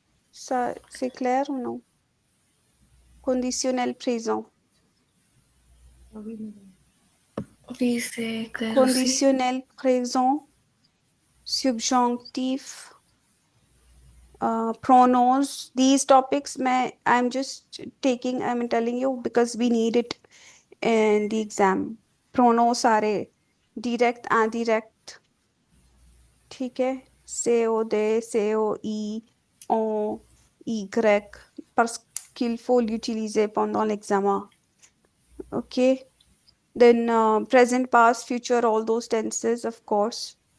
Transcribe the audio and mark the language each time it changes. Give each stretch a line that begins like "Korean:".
French: Ça, c'est clair ou non? Conditionnel présent. Oui, c'est clair aussi. Conditionnel présent, subjonctif, pronouns.
English: These topics, I'm just I'm telling you because we need it in the exam.
Hindi: Pronouns सारे direct, indirect, ठीक है?
French: CO, de, CO, I, on, Y, parce qu'il faut l'utiliser pendant l'examen.
English: Okay? Then present, past, future, all those tenses, of course.